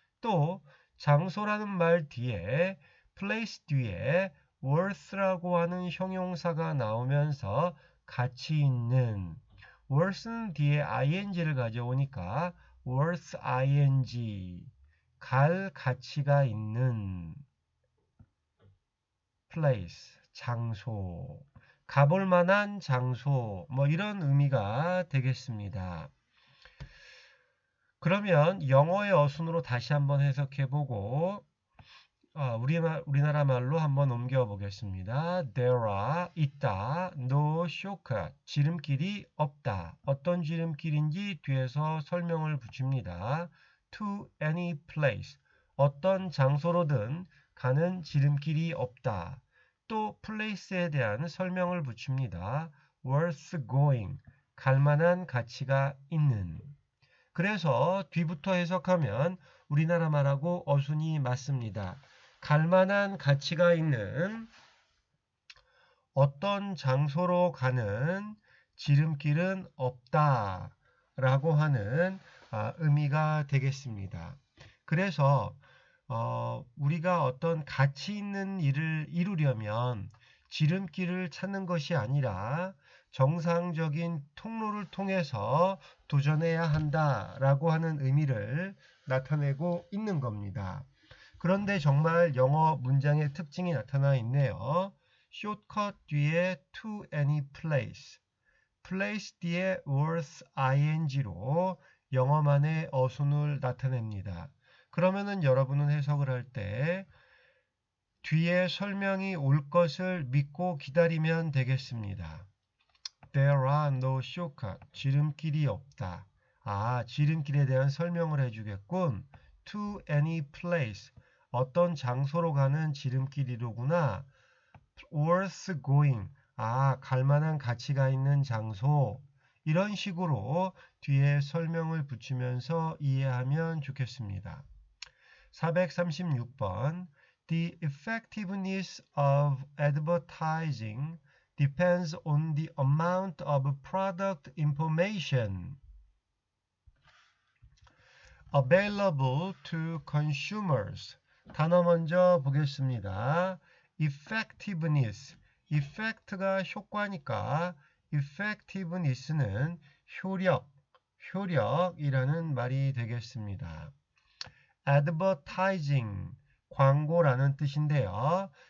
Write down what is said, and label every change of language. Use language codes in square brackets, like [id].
[ko] 또 장소라는 말 뒤에 place 뒤에 worth라고 하는 형용사가 나오면서 가치 있는 worth는 뒤에 ing를 가져오니까 worth ing 갈 가치가 있는 place 장소 가볼 만한 장소 뭐 이런 의미가 되겠습니다. 그러면 영어의 어순으로 다시 한번 해석해보고 우리나라 말로 한번 옮겨보겠습니다. [en] There are [ko] 있다, [en] no shortcut [ko] 지름길이 없다. 어떤 지름길인지 뒤에서 설명을 붙입니다. [en] To any place [ko] 어떤 장소로든 가는 지름길이 없다. 또 place에 대한 설명을 붙입니다. [en] worth going [ko] 갈 만한 가치가 있는. 그래서 뒤부터 해석하면 우리나라 말하고 어순이 맞습니다. 갈 만한 가치가 있는 어떤 장소로 가는 지름길은 없다 라고 하는 의미가 되겠습니다. 그래서 우리가 어떤 가치 있는 일을 이루려면 지름길을 찾는 것이 아니라 정상적인 통로를 통해서 도전해야 한다라고 하는 의미를 나타내고 있는 겁니다. 그런데 정말 영어 문장의 특징이 나타나 있네요. shortcut 뒤에 [en] to any place, [ko] place 뒤에 worth ing로 영어만의 어순을 나타냅니다. 그러면은 여러분은 해석을 할 때 뒤에 설명이 올 것을 믿고 기다리면 되겠습니다. [en] There are no shortcut. [ko] 지름길이 없다. 지름길에 대한 설명을 해주겠군. [en] To any place. [ko] 어떤 장소로 가는 지름길이로구나. [en] Worth going. [ko] 갈 만한 가치가 있는 장소. 이런 식으로 뒤에 설명을 붙이면서 이해하면 좋겠습니다. 436번. [en] The effectiveness of advertising depends on the amount of product information. available to consumers. [ko] 단어 먼저 보겠습니다. effectiveness. effect가 효과니까 effectiveness는 효력이라는 말이 되겠습니다. advertising, 광고라는 뜻인데요.